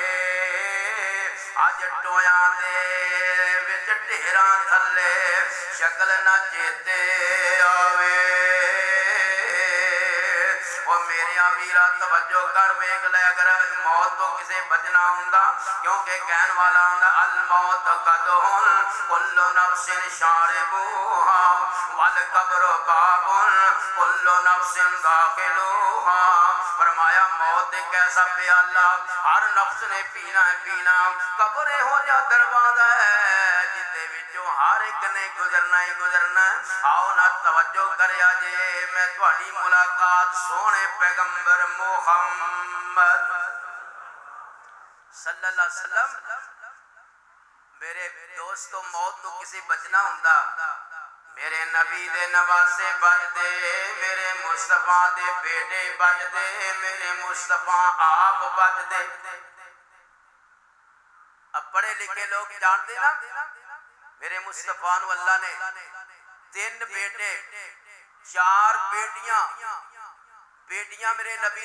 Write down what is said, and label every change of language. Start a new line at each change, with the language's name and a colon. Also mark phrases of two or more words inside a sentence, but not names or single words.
Punjabi: اج ٹوئے دے وچ ڈیرہ تھلے شکل نہ چیتے آوے. او میرے ویرا توجہ کر ویکھ لے، اگر موت توں کسے بچنا ہوندا، کیونکہ کہن والا ہوندا
Arabic: الموت قدح كل نفس شاربها والقبر باب كل نفس داخلها.
Punjabi: فرمایا موت اک ایسا پیالہ ہر نفس نے پینا ہے پینا. قبر ہو جا دروازہ ہے جندے وچوں ہر اک نے گزرنا ہی گزرنا. آؤ نہ توجہ کریا جے، میں تہاڈی ملاقات سونے پیغمبر محمد
Arabic: صلى الله عليه وسلم.
Punjabi: میرے دوستو موت توں کسی بچنا ہوندا، میرے نبی دے نواسے بچدے، میرے مصطفیٰ دے بیٹے بچدے، میرے مصطفیٰ آپ بچدے. اب پڑھے لکھے لوگ جانتے نہ میرے مصطفیٰ نوں اللہ نے 3 بیٹے 4 بیٹیاں، بیٹیاں میرے نبی